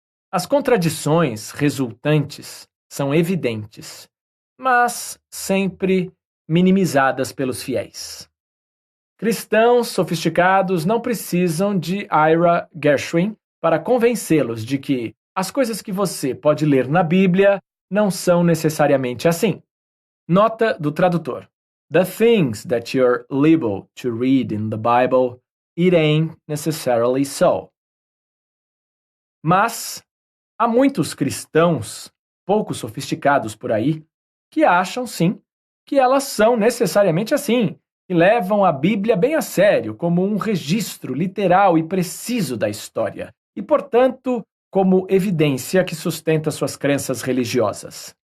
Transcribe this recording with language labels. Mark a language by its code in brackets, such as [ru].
[pt] As contradições resultantes são evidentes, mas sempre minimizadas pelos fiéis. Cristãos sofisticados não precisam de Ira Gershwin para convencê-los de que as coisas que você pode ler na Bíblia não são necessariamente assim. Nota do tradutor. [en] The things that you're liable to read in the Bible it ain't necessarily so. [pt] Mas há muitos cristãos pouco sofisticados por aí que acham, sim, que elas são necessariamente assim e levam a Bíblia bem a sério, como um registro literal e preciso da história e, portanto, como evidência que sustenta suas crenças religiosas.